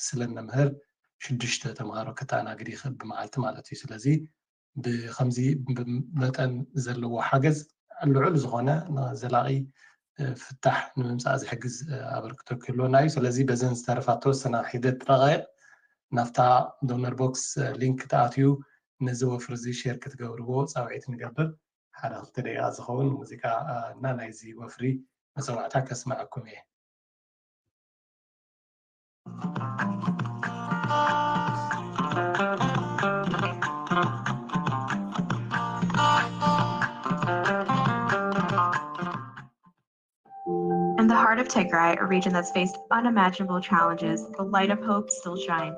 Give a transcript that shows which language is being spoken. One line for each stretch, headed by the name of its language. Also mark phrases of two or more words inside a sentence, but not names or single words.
Tigrinya: ስለ ነምህር 6 ተምሃሮ ከተኣናግድ ይኽእል ብመዓልቲ ማለት እዩ ስለዚ ብከምዚ መጠን ዘለዎ ሓገዝ ልዑል ዝኾነ ዘላቒ ፍታሕ ንምምፃእ ዝሕግዝ ኣበርክቶ ክህልወና እዩ ስለዚ በዘን ዝተረፋ ተወሰና ሒደት ረቓይቕ ናፍታ
English: donor box link
Tigrinya: ተኣትዩ ነዚ ወፍሪ እዚ ሼር ክትገብርዎ ፃውዒት ንገብር 1-2 ደቂቓ ዝኸውን ሙዚቃ እና ናይዚ ወፍሪ መፀዋዕታ ከስማዐኩም እየ
English: In the heart of Tigray, a region that's faced unimaginable challenges, the light of hope still shines.